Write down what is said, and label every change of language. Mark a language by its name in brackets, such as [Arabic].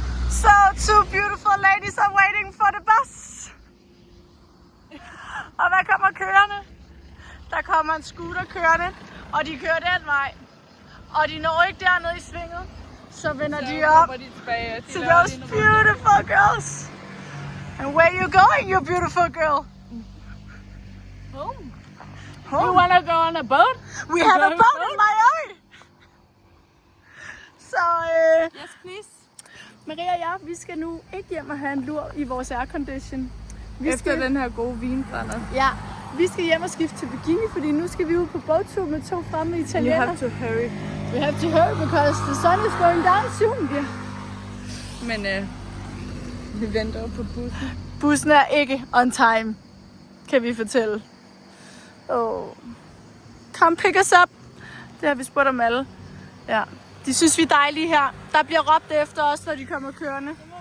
[English] So, two beautiful ladies are waiting for the bus. [Danish] Og hvad kommer kørende? Der kommer en scooter kørende, og de kører den vej. Og de når ikke dernede i svinget, så vender de op [English] to those beautiful girls. And where you going, you beautiful girl? Home. Home. You wanna go on a boat? We have a boat in Miami. Så Yes, please. [Danish] Maria og jeg, vi skal nu ikke hjem og have en lur i vores aircondition. Efter den her gode vinbrænder. Ja, vi skal hjem og skifte til bikini, fordi nu skal vi ud på bådtur med 2 fremme [English] You [Danish] italiener. [English] have to hurry. We have to hurry because the sun is going down soon. Yeah. [Danish] Men vi venter på bussen. Bussen er ikke [English] on time, [Danish] kan vi fortælle. [English] Come pick us up. [Danish] Det har vi spurgt om alle. Ja. De synes, vi er dejlige her. Der bliver råbt efter os, når de kommer kørende.